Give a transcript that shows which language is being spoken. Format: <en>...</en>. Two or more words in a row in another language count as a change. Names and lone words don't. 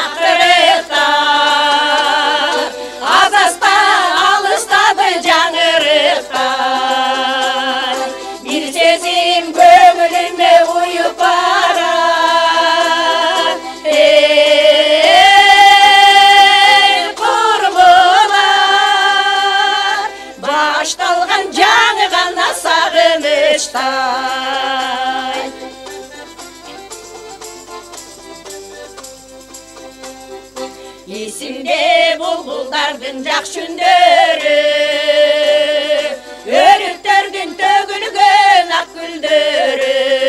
<ky>какырыктар азаста алыстады жаңырыктар бир сезим көңүлүмө уюп барат курбулар башталган жаңы гана сагынычтай</ky> <kk>Есімде бұлбұлдардың жақ жүндері, өріктердің төгілген ақ гүлдері.</kk>